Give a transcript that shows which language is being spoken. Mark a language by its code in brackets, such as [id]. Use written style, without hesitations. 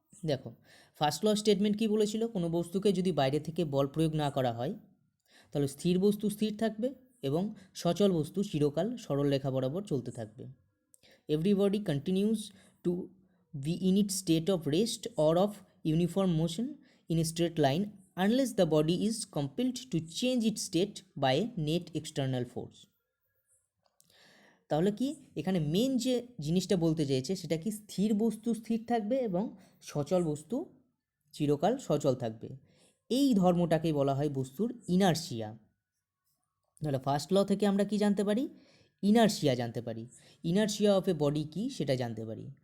[bn] দেখো ফার্স্ট ল স্টেটমেন্ট কি বলেছিল? কোনো বস্তুকে যদি বাইরে থেকে বল প্রয়োগ না করা হয়, তাহলে স্থির বস্তু স্থির থাকবে এবং সচল বস্তু চিরকাল সরল রেখা বরাবর চলতে থাকবে। [en] Every body continues to be in it state of rest or of uniform motion in a straight line unless the body is compelled to change its state by a net external force. [bn] তাহলে কি এখানে main যে জিনিসটা বলতে চেয়েছে সেটা কি, স্থির বস্তু স্থির থাকবে এবং সচল বস্তু চিরকাল সচল থাকবে। এই ধর্মটাকেই বলা হয় বস্তুর ইনারশিয়া। তাহলে ফার্স্ট ল থেকে আমরা কি জানতে পারি? ইনারশিয়া জানতে পারি। [en] inertia of a body [bn] কি সেটা জানতে পারি।